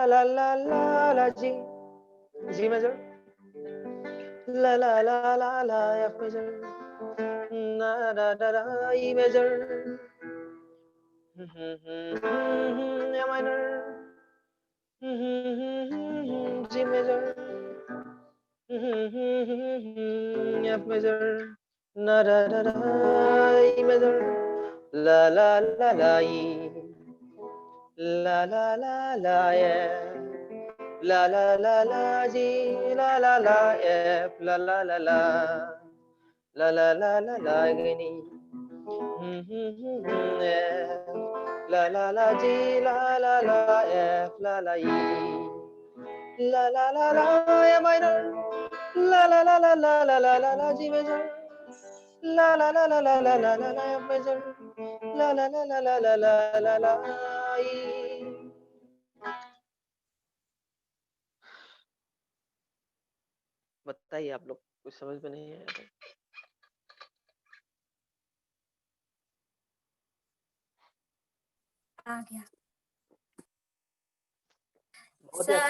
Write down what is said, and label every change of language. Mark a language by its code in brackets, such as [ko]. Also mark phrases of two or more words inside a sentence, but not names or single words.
[en] la la la la, G, G major, la la la la la, F major, na da da da, E major, A minor, G major, F major, na da da da, E major, la la la la, E, la la la la, F, la la la la, G, la la la, F, la la la la, la la la la la, again, E, F, la la la, G, la la la, F, la la, E, la la la la, A minor, la la la la la la la la la, G major, la la la la la la la la la, F major, la la la la la la la la la, E. [hi] बताइए आप लोग, कुछ समझ में नहीं आया तो? आ गया बहुत ही अच्छा